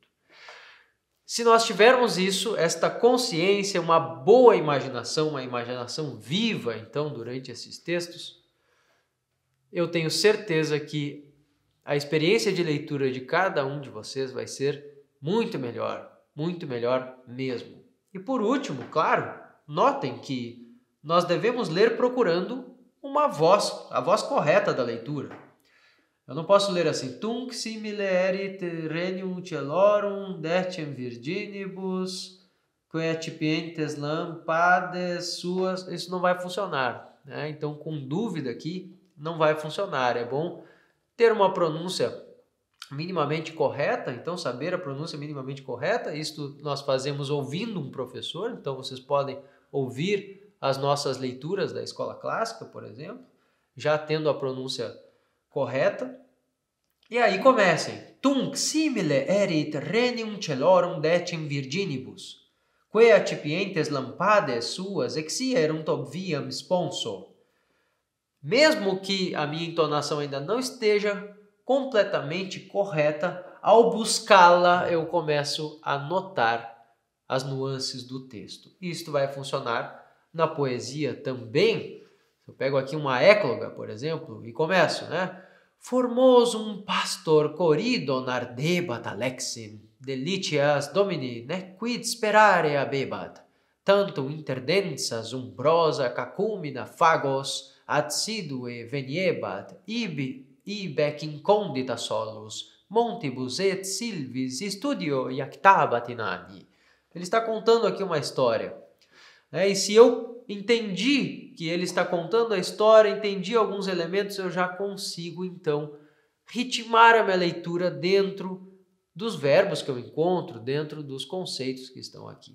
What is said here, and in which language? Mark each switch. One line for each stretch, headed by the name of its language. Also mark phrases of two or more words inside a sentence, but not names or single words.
Portuguese: Se nós tivermos isso, esta consciência, uma boa imaginação, uma imaginação viva, então, durante esses textos, eu tenho certeza que a experiência de leitura de cada um de vocês vai ser muito melhor mesmo. E por último, claro, notem que nós devemos ler procurando a voz correta da leitura. Eu não posso ler assim,
Latin: tunc simile erit renium celorum decem virginibus, quae accipientes lampades suas.
Portuguese: Isso não vai funcionar, né? Então, com dúvida aqui, não vai funcionar. É bom ter uma pronúncia minimamente correta, então saber a pronúncia minimamente correta. Isto nós fazemos ouvindo um professor, então vocês podem ouvir as nossas leituras da escola clássica, por exemplo, já tendo a pronúncia correta. E aí comecem.
Latin: Tunc simile erit renium celorum decem virginibus, quae accipientes lampades suas exierunt ob viam sponso.
Portuguese: Mesmo que a minha entonação ainda não esteja completamente correta, ao buscá-la eu começo a notar as nuances do texto. Isto vai funcionar na poesia também. Eu pego aqui uma écloga, por exemplo, e começo, né?
Latin: Formosum pastor corridon ardebat alexim, delicias domini nequid sperare abebat, tantum interdensas umbrosa cacumina fagos adsidue veniebat, ibec incondita solus, montibus et silvis studio iactabat in anni.
Portuguese: Ele está contando aqui uma história. E se eu entendi que ele está contando a história, entendi alguns elementos, eu já consigo, então, ritmar a minha leitura dentro dos verbos que eu encontro, dentro dos conceitos que estão aqui.